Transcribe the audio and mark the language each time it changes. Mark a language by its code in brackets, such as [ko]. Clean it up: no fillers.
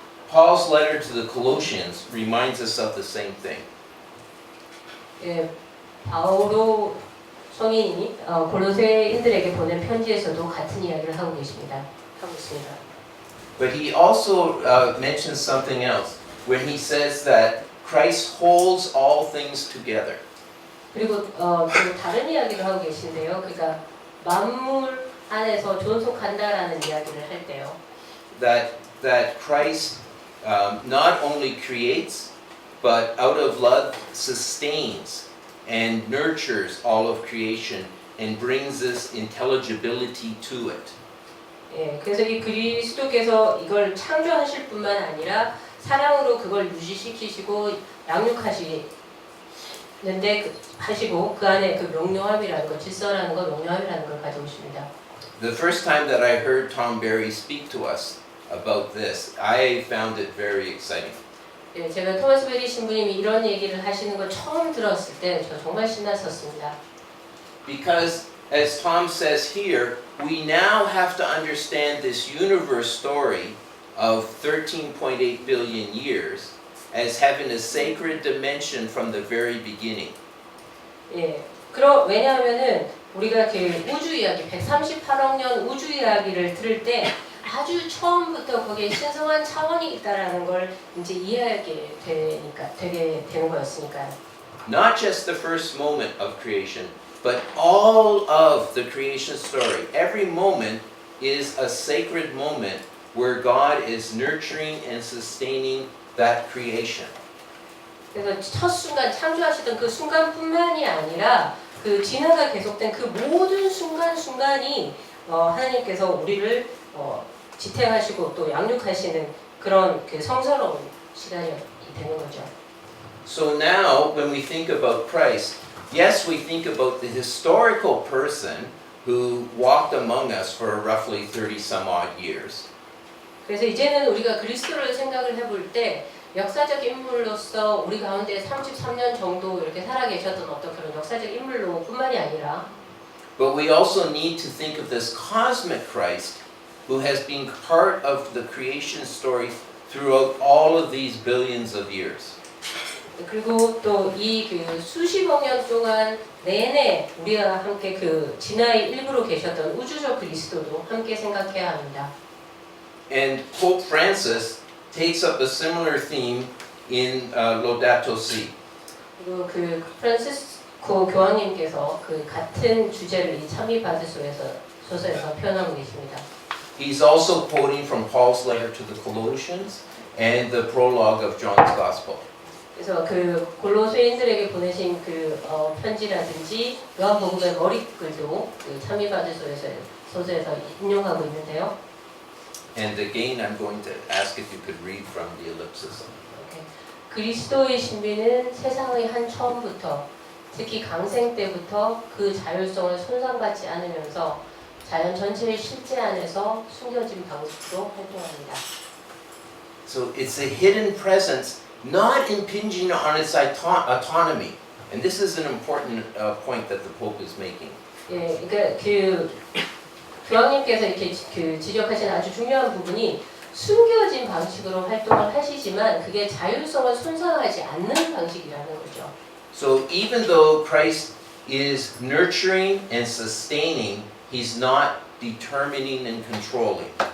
[en] Paul's letter to the Colossians reminds us of the same thing. [ko] 예, 바오로 성인이 골로새인들에게 보낸 편지에서도 같은 이야기를 하고 있습니다. [en] But he also mentions something else when he says that Christ holds all things together. [ko] 그리고 또 다른 이야기를 하고 계신데요. 그러니까 만물 안에서 존속한다라는 이야기를 할 때요. [en] That Christ not only creates, but out of love sustains and nurtures all of creation and brings this intelligibility to it. [ko] 예, 그래서 이 그리스도께서 이걸 창조하실 뿐만 아니라 사랑으로 그걸 유지시키시고 양육하시는데 하시고 그 안에 그 명료함이라는 것, 질서라는 것, 명료함이라는 걸 가져오십니다. [en] The first time that I heard Tom Berry speak to us about this, I found it very exciting. [ko] 예, 제가 토마스 베리 신부님이 이런 얘기를 하시는 걸 처음 들었을 때 저 정말 신났었습니다. [en] Because as Tom says here, we now have to understand this universe story of 13.8 billion years as having a sacred dimension from the very beginning. [ko] 예, 왜냐하면은 우리가 그 우주 이야기, 138억 년 우주 이야기를 들을 때 아주 처음부터 거기에 신성한 차원이 있다라는 걸 이제 이해하게 되게 되는 거였으니까요. [en] Not just the first moment of creation, but all of the creation story. Every moment is a sacred moment where God is nurturing and sustaining that creation. [ko] 그래서 첫 순간 창조하시던 그 순간뿐만이 아니라 그 진화가 계속된 그 모든 순간이 하나님께서 우리를 지탱하시고 또 양육하시는 그런 그 성스러운 시간이 되는 거죠. [en] So now, when we think about Christ, yes, we think about the historical person who walked among us for roughly 30 some odd years. [ko] 그래서 이제는 우리가 그리스도를 생각을 해볼 때 역사적 인물로서 우리 가운데 33년 정도 이렇게 살아계셨던 어떤 그런 역사적 인물로 뿐만이 아니라 [en] But we also need to think of this cosmic Christ who has been part of the creation story throughout all of these billions of years. [ko] 그리고 또 이 그 수십억 년 동안 내내 우리가 함께 그 진화의 일부로 계셨던 우주적 그리스도도 함께 생각해야 합니다. [en] And Pope Francis takes up a similar theme in Laudato Si. [ko] 그리고 그 프란시스코 교황님께서 그 같은 주제를 이 참이 소서에서 표현하고 계십니다. [en] He's also quoting from Paul's letter to the Colossians and the prologue of John's Gospel. [ko] 그래서 그 골로새인들에게 보내신 그 편지라든지 요한복음의 머릿글도 그 참이 소서에서 인용하고 있는데요. [en] And again, I'm going to ask if you could read from the ellipsis. [ko] 그리스도의 신비는 세상의 한 처음부터 특히 강생 때부터 그 자율성을 손상받지 않으면서 자연 전체의 실제 안에서 숨겨진 방식으로 활동합니다. [en] So it's a hidden presence, not impinging on its autonomy. And this is an important point that the Pope is making. [ko] 예, 그러니까 그 교황님께서 이렇게 그 지적하신 아주 중요한 부분이 숨겨진 방식으로 활동을 하시지만 그게 자율성을 손상하지 않는 방식이라는 거죠. [en] So even though Christ is nurturing and sustaining, he's not determining and controlling.